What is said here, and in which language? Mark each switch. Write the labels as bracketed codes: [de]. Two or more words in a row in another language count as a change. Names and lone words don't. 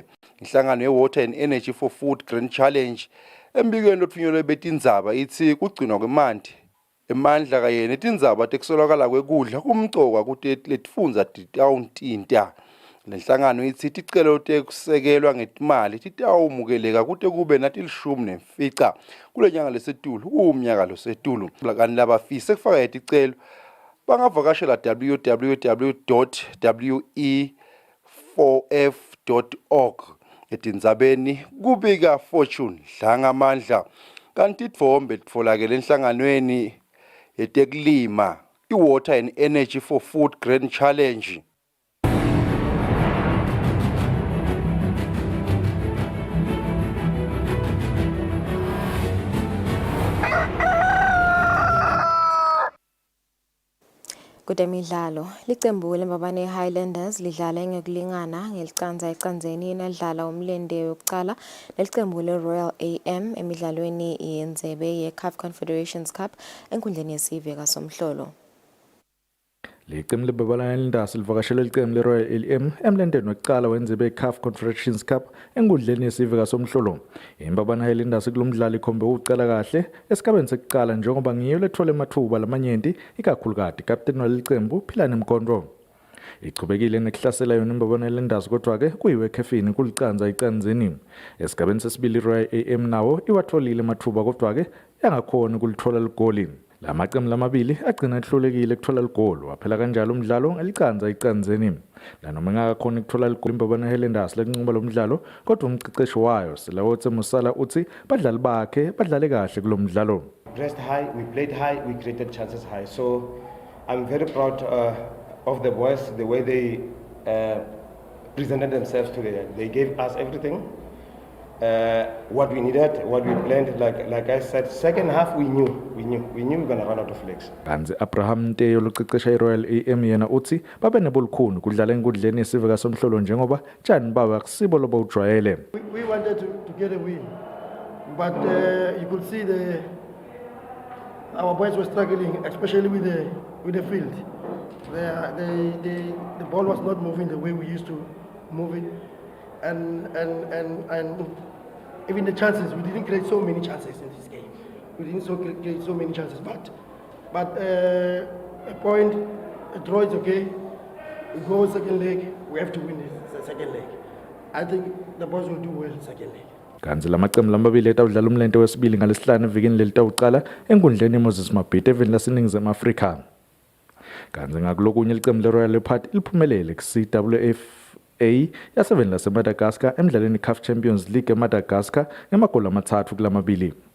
[ss] Inhlangano ye-Water and Energy for Food Grand Challenge embikweni lothunyelwe betindzaba ithi kugcinwa kwemanti emandla kanye netindzaba tekuswelakala kwekudla kumcoka kuti letifundza titawuntinta. Lenhlangano ithi ticelo tekusekelwa ngetimali titawumukeleka kute kube natilishumi kulenyanga lesetulu kumnyaka losetulu. Kanti labafisa kufaka ticelo bangavakashela www.we4f.org. Etindzabeni kubika Fortune Dlangamandla. Kanti titfombe titfolakele enhlanganweni yetekulima i-Water and Energy for Food Grand Challenge. Kudemidlalo licembu lembabane Highlanders lidlala ngekulingana ngelicandza ecandzeni nadlala umlende yokucala lelicembu leRoyal AM emidlalweni yendzebe ye-CAF Confederations Cup enkundleni yesive kaSomhlolo. Licembu lebabane Highlanders livakashele licembu leRoyal AM emlendeni wokucala wendzebe ye-CAF Confederations Cup enkundleni yesive kaSomhlolo. Imbabane Highlanders kulomdlalo ikhombe ukucala kahle esigabeni sekucala njengoba ngiyo lethola emathuba lamanyenti ikakhulukati captain walicembu Philane Mkondro. Ichubekile nekuhlasela yona imbabane Highlanders kodwa-ke kuyiwe khefini kulicandza icandzeni. Esigabeni sesibili iRoyal AM nawo iwatholile emathuba kodwa-ke yangakhona kulithola ligoli. La maqembu lamabili agcina ehlulekile ukuthola ligoli waphela kanjalo umdlalo ngelicandza icandzeni. Lanoma engakakhona ukuthola ligoli imbabane Highlanders lenqoba lomdlalo kodwa umciceshi wayo Selawotse Musala uthi badlali bakhe badlale kahle kulomdlalo. [en] Dressed high, we played high, we created chances high. So I'm very proud of the boys, the way they presented themselves today. They gave us everything. What we needed, what we planned, like I said, second half we knew we're gonna run out of legs. [ss] Kanzi Abraham Nteyo loqeqesha iRoyal AM yena uthi babe nebolukhuni kudlala enkundleni yesive kaSomhlolo njengoba tshani baba kusibo lobo ujwayele. [en] We wanted to get a win, but you could see our boys were struggling, especially with the field. The ball was not moving the way we used to move it, and even the chances, we didn't create so many chances in this game. We didn't create so many chances, but a point, a draw is okay. We go second leg, we have to win the second leg. I think the boys will do well second leg. [ss] Kanzi lamaqembu lamabili etawudlala umlente wesibili ngalesihlanu evikini lelitawuqala enkundleni yeMoses Mabhida eveni laseNingizimu Afrika. Kanzi ngakulokunye ilicembu leRoyal Leopard liphumelele ku-CWFA yaseveni laseMadagascar emdlalweni i-CAF Champions League eMadagascar ngamagoli 3 kulamabili.